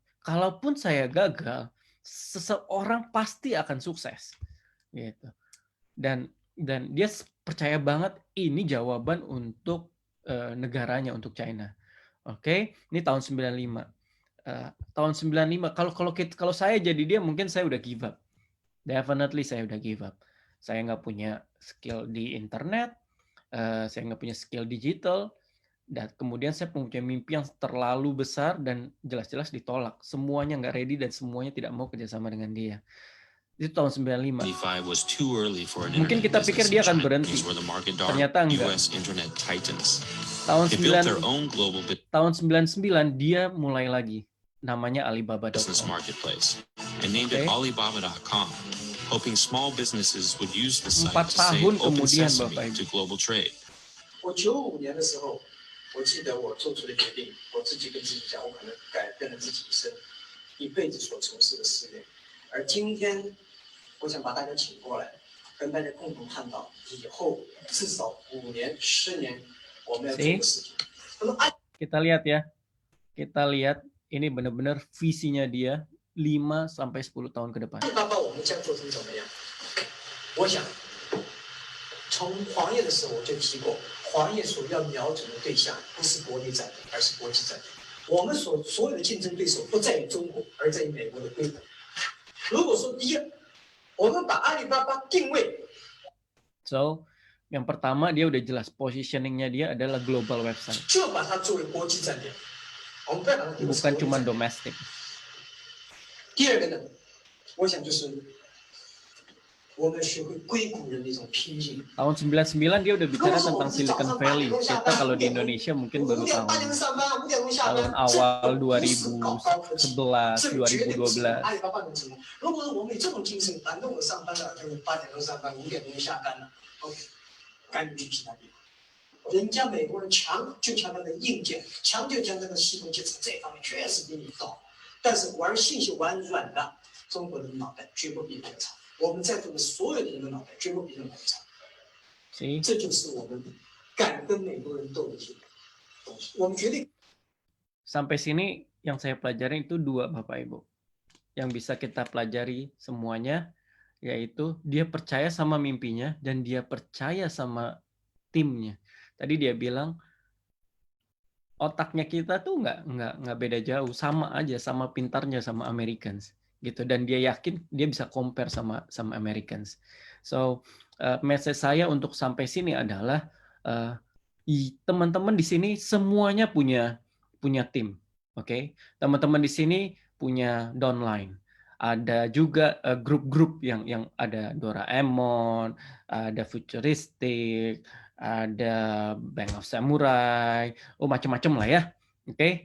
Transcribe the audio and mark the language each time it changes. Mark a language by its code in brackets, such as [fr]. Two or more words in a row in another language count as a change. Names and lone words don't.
[id] Kalaupun saya gagal, seseorang pasti akan sukses, gitu. Dan dia percaya banget ini jawaban untuk negaranya, untuk China. Oke, ini tahun 95. Tahun 95. Kalau saya jadi dia, mungkin saya udah [en] give up. [id] Definitely saya udah [en] give up. [id] Saya nggak punya skill di internet, saya nggak punya skill digital. Dan kemudian saya punya mimpi yang terlalu besar dan jelas-jelas ditolak. Semuanya nggak ready dan semuanya tidak mau kerjasama dengan dia. Itu tahun 95. Mungkin kita pikir dia akan berhenti. Ternyata enggak. Tahun 99 dia mulai lagi. Namanya Alibaba.com. [en] Hoping small businesses would use the site 4 to say [id] tahun [en] open [id] kemudian, [en] sesame [id] Bapak [en] to global trade. [zh] 我95年的时候，我记得我做出的决定，我自己跟自己讲，我可能改变了自己一辈子所从事的事业。而今天，我想把大家请过来，跟大家共同探讨以后至少5年、10年我们要做的事情。 [id] Kita lihat ya, ini benar-benar visinya dia 5 sampai 10 tahun ke depan. [zh] 爸爸，我们将做成怎么样？我想，从黄页的时候我就提过。黄页所要瞄准的对象不是国内战略，而是国际战略。我们所有的竞争对手不在于中国，而在于美国的规模。如果说第一，我们把阿里巴巴定位。 [id] So, yang pertama dia udah jelas positioningnya dia adalah [en] global website. [zh] 就把它作为国际战略。 [id] bukan cuma domestik. [zh] 第二个呢，我想就是我们学会硅谷人的一种拼劲。 [id] Tahun 99 dia udah bicara tentang Silicon Valley. Kita kalau di Indonesia mungkin baru tahun awal 2011, 2012. [zh] 如果我们有这种精神，反正我上班了，8点钟上班，5点钟下班了 ，OK， 赶紧去其他地方。人家美国人强就强在那硬件，强就强在那系统建设这方面确实比你高，但是玩信息玩软的，中国人的脑袋绝不比别人差。我们在座的所有的人的脑袋绝不比任何人差。这就是我们敢跟美国人斗的一些东西。我们绝对。 [id] Sampai sini yang saya pelajari itu 2 Bapak Ibu. Yang bisa kita pelajari semuanya yaitu dia percaya sama mimpinya dan dia percaya sama timnya. Tadi dia bilang otaknya kita tuh nggak beda jauh, sama aja, sama pintarnya sama Americans gitu, dan dia yakin dia bisa compare sama Americans. [en] So message [id] saya untuk sampai sini adalah teman-teman di sini semuanya punya tim, oke? Teman-teman di sini punya downline. Ada juga grup-grup yang ada Doraemon, ada Futuristic, ada Bank of Samurai, macam-macam lah ya, oke?